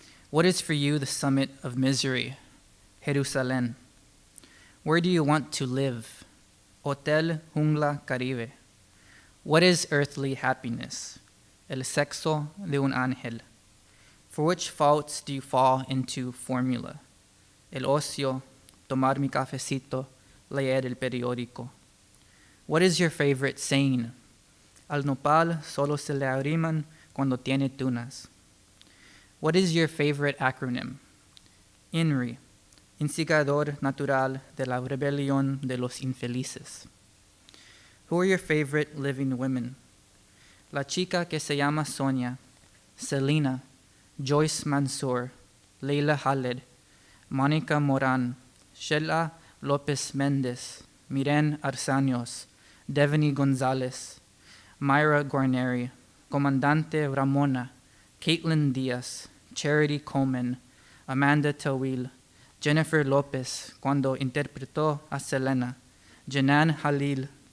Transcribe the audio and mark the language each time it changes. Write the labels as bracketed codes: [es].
[en] What is for you the summit of misery? Jerusalén. Where do you want to live? Hotel Jungla Caribe. What is earthly happiness? [es] El sexo de un ángel. [en] For which faults do you fall into formula? [es] El ocio, tomar mi cafecito, leer el periódico. [en] What is your favorite saying? [es] Al nopal solo se le arriman cuando tiene tunas. [en] What is your favorite acronym? INRI, [es] Instigador Natural de la Rebelión de los Infelices. [en] Who are your favorite living women? [es] La chica que se llama Sonia, Selena, Joyce Mansour, Leila Khaled, Mónica Moran, Sheila Lopez Mendez, Miren Arsanios, Devani Gonzalez, Myra Guarneri, Comandante Ramona, Caitlin Diaz, Charity Coleman, Amanda Tawil, Jennifer Lopez cuando interpretó a Selena, Janan Halil,